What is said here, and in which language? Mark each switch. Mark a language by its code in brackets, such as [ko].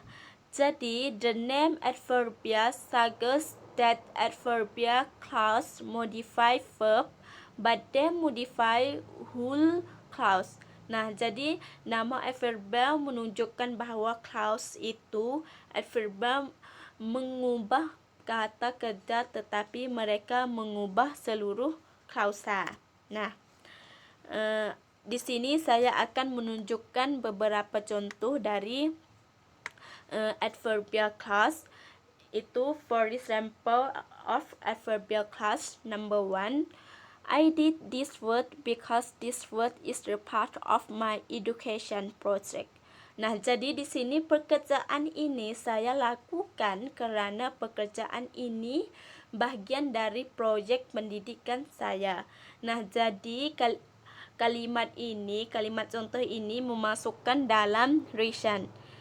[en] Nah, jadi the name adverbia suggests that adverbia clause modify verb but they modify whole clause. [id] Nah, jadi nama adverbia menunjukkan bahwa clause itu adverbia mengubah kata kerja tetapi mereka mengubah seluruh klausa. Nah, di sini saya akan menunjukkan beberapa contoh dari adverbial clause. [en] Itu for example of adverbial clause. Number 1, I did this word because this word is the part of my education project. [id] Nah, jadi di sini pekerjaan ini saya lakukan karena pekerjaan ini bagian dari proyek pendidikan saya. Nah, jadi kalimat contoh ini memasukkan dalam reason.